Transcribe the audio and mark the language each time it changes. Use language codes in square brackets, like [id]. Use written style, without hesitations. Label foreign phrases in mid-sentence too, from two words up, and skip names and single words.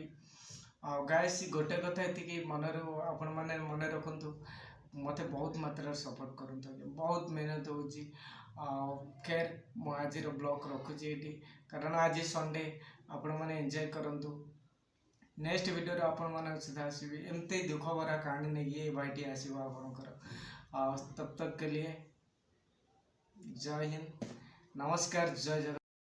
[or] ଆଉ ଗାଇସ୍ ଗୋଟେ କଥା ଏତିକି ଆପଣମାନେ ମନେ ରଖନ୍ତୁ, ମୋତେ ବହୁତ ମାତ୍ରାରେ ସପୋର୍ଟ କରନ୍ତୁ, ବହୁତ ମେହନତ ହେଉଛି। ଆଉ ଖैର ମୁଁ ଆଜିର ବ୍ଲଗ୍ ରଖୁଛି ଏଇଠି, କାରଣ ଆଜି ସଣ୍ଡେ, ଆପଣମାନେ ଏନ୍ଜୟ କରନ୍ତୁ। ନେକ୍ସଟ ଭିଡ଼ିଓରେ ଆପଣମାନଙ୍କ ସହିତ ଆସିବି, ଏମିତି ଦୁଃଖ ଭରା କାହାଣୀ ନେଇକି ଏ ଭାଇଟି ଆସିବ ଆପଣଙ୍କର। [hi] ଆଉ ତब तक के लिए जय हिंद, नमस्कार, जय जगन्नाथ।